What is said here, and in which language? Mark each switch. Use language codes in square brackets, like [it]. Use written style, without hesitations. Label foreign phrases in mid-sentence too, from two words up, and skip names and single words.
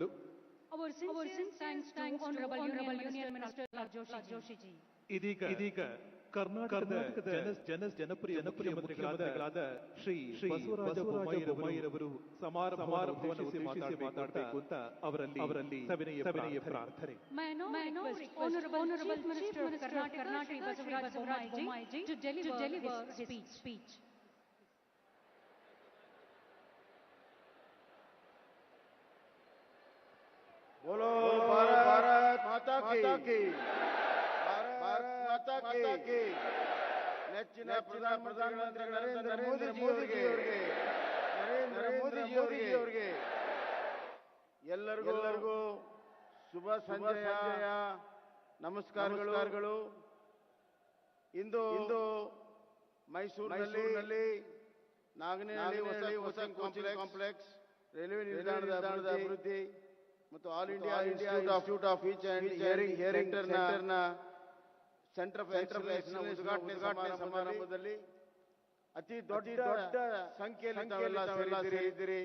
[en] Our sincere thanks to Honorable Union Minister Joshi ji. [kn] ಇದೀಗ ಕರ್ನಾಟಕದ ಜನಪ್ರಿಯ ಮುಖ್ಯಮಂತ್ರಿಗಳಾದ ಶ್ರೀ ಬಸವರಾಜ ಬೊಮ್ಮಾಯಿರವರು ಸಮಾರಂಭವನ್ನು ಉದ್ದೇಶಿಸಿ ಮಾತಾಡಬೇಕು ಅಂತ ಅವರಲ್ಲಿ ಸವಿನಯ ಪ್ರಾರ್ಥನೆ. [en] May I now request Honorable Chief Minister of Karnataka, Shri Basavaraja Bommai ji, to deliver his speech. [hi] बोलो भारत माता की, भारत माता की. [kn] ನೆಚ್ಚಿನ ಪ್ರಧಾನಮಂತ್ರಿ ನರೇಂದ್ರ ಮೋದಿ ಅವರಿಗೆ ಎಲ್ಲರಿಗೂ ಶುಭ ಸಂಜೆಯ ನಮಸ್ಕಾರಗಳು. ಇಂದು ಮೈಸೂರಿನಲ್ಲಿ ನಾಗನಹಳ್ಳಿ ಹೊಸ ಕಾಂಪ್ಲೆಕ್ಸ್, ರೈಲ್ವೆ ನಿಲ್ದಾಣದ ಅಭಿವೃದ್ಧಿ ಮತ್ತು ಆಲ್ ಇಂಡಿಯಾ ಇನ್ಸ್ಟಿಟ್ಯೂಟ್ ಆಫ್ ಸ್ಪೀಚ್ ಅಂಡ್ ಹಿಯರಿಂಗ್ ಸೆಂಟರ್ ಆಫ್ ಎಕ್ಸಲೆನ್ಸ್ ಉದ್ಘಾಟನೆ ಸಮಾರಂಭದಲ್ಲಿ ಅತಿ ದೊಡ್ಡ ಸಂಖ್ಯೆಯಲ್ಲಿ ತಾವೆಲ್ಲ ಸೇರಿದ್ದೀರಿ.